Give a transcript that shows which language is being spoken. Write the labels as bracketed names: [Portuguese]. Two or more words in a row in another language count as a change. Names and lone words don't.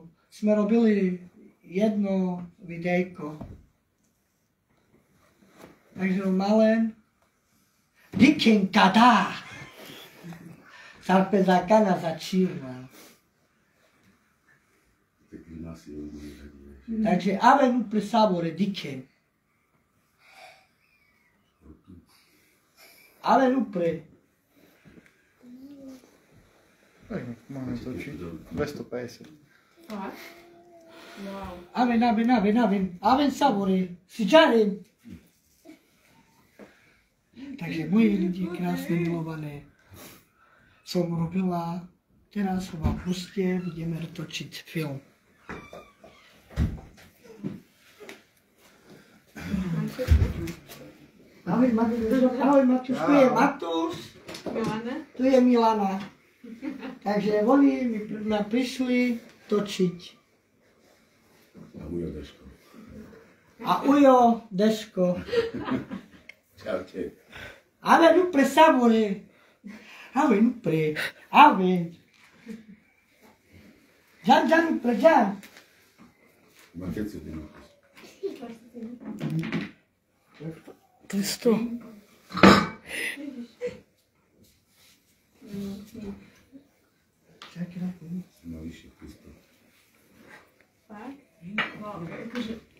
[Slovak] Sme robili jedno videjko. [Romany] Takže Romalen. Dikin kada! Sarpezakana začína. Takže aven upre savore diken. Aven upre. [Slovak] Tak, máme točiť. 250. [Romany] Wow. Aven savore. Si žarím. [Slovak] Takže moji lidi krásne milované. Som robila, teraz v auguste budeme točiť film. Ahoj Matúš, tu je Matúš, tu je Milana. Takže oni mi prišli točiť. A Ujo Deško. Čaute. [Romany] Aven upre savore. Aven upre. Aven. Jan upre, Jan. [Slovak] Máte co ty máš? To je 100. No vyššie prístup. Fakt? No, akože...